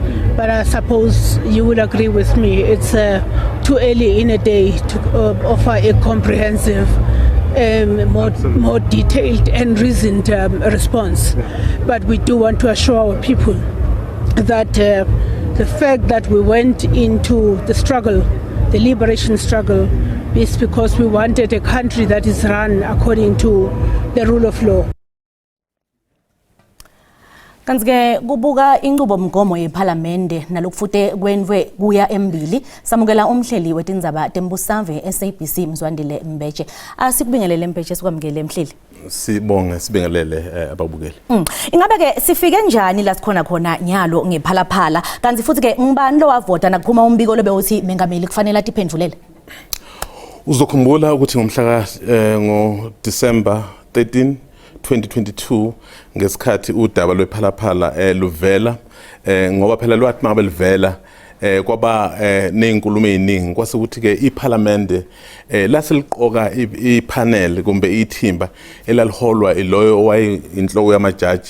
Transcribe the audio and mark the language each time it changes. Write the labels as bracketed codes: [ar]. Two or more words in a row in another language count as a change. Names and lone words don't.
[en] But I suppose you will agree with me, it's too early in a day to offer a comprehensive more detailed and reasoned response. But we do want to assure our people that the fact that we went into the struggle, the liberation struggle, is because we wanted a country that is run according to the rule of law. [ss] Kanti ke kubuka inqubomgomo yePhalamende nalokufute kwenwe kuya embili samukela umhleli wetindzaba tembusave SABC Mzwandile Mbeche. Asikubingelele Mbeche sikwamukele Mhleli. Sibonge sibingelele ababukeli. Ingabe ke sifike njani la sikhona khona nyalo ngePhalaphala kanti futhi ke ngibani lo wavota nakuphuma umbiko lobe uthi mengameli kufanele atiphendulele? Uzokhumbula ukuthi ngomhla ngo December 13 2022 ngesikhathi udaba lwePhalaphala luvela ngoba phela lwathi mangabe livela kwaba nezinkulumo eziningi kwase ukuthi ke iPhalamende laseliqoka ipanel kumbe ithimba elaliholwa iloyo owayinhloko yamajaji